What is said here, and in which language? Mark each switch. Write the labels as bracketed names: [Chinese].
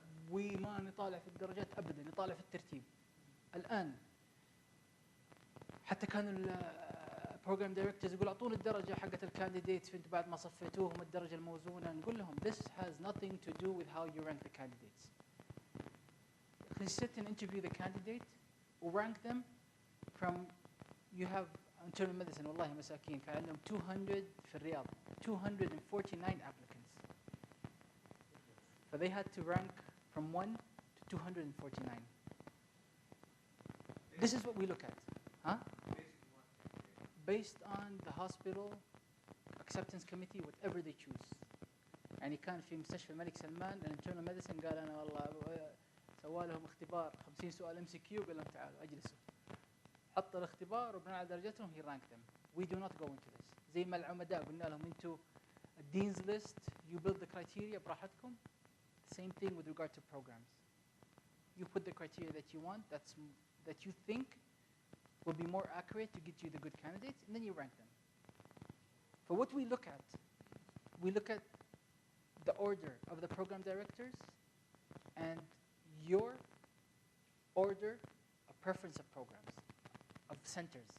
[Arabic] وما نطالع في الدرجات أبدا، نطالع في الترتيب. الآن حتى كانوا البروجرام دايركتورز يقول اعطونا الدرجه حقت الكانديديتس انتم بعد ما صفيتوهم الدرجه الموزونه. نقول لهم [English] this has nothing to do with how you rank the candidates. You sit and interview the candidate or rank them from you have internal medicine. [Arabic] والله مساكين كان عندهم 200 في الرياض 249 applicants. [English] So they had to rank from 1 to 249. This is what we look at. Huh? Based on the hospital acceptance committee, whatever they choose. [Arabic] يعني كان في مستشفى الملك سلمان الانترنال ميديسن قال انا والله سوى لهم اختبار 50 سؤال MCQ قال لهم تعالوا اجلسوا. حط الاختبار وبناء على درجتهم [English] he ranked them. We do not go into this. [Arabic] زي ما العمداء قلنا لهم انتوا الدينز ليست [English] you build the criteria [Arabic] براحتكم. [English] Same thing with regard to programs. You put the criteria that you want, that you think will be more accurate to get you the good candidates, and then you rank them. For what we look at the order of the program directors and your order of preference of programs, of centers.